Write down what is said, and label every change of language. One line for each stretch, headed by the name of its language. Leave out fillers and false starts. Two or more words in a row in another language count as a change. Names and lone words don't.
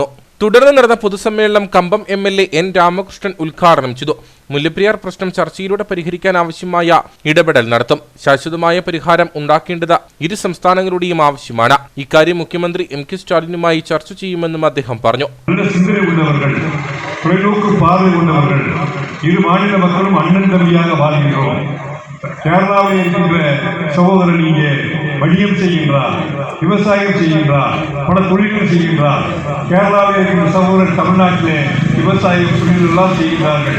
Malayalam: തുടർന്ന് നടന്ന പൊതുസമ്മേളനം കമ്പം MLA N രാമകൃഷ്ണൻ ഉദ്ഘാടനം ചെയ്തു. മുല്ലപ്പെരിയാർ പ്രശ്നം ചർച്ചയിലൂടെ പരിഹരിക്കാൻ ആവശ്യമായ ഇടപെടൽ നടത്തും. ശാശ്വതമായ പരിഹാരം ഉണ്ടാക്കേണ്ടത് ഇരു സംസ്ഥാനങ്ങളുടെയും ആവശ്യമാണ്. ഇക്കാര്യം മുഖ്യമന്ത്രി MK സ്റ്റാലിനുമായി ചർച്ച ചെയ്യുമെന്നും അദ്ദേഹം പറഞ്ഞു.
Tamil: கேரளாவில் இருக்கின்ற சகோதரர் இங்கே வணிகம் செய்கின்றார், விவசாயம் செய்கின்றார், பல தொழில்கள் செய்கின்றார். கேரளாவில் இருக்கின்ற சகோதரர் தமிழ்நாட்டிலே விவசாயம் தொழிலெல்லாம் செய்கின்றார்கள்.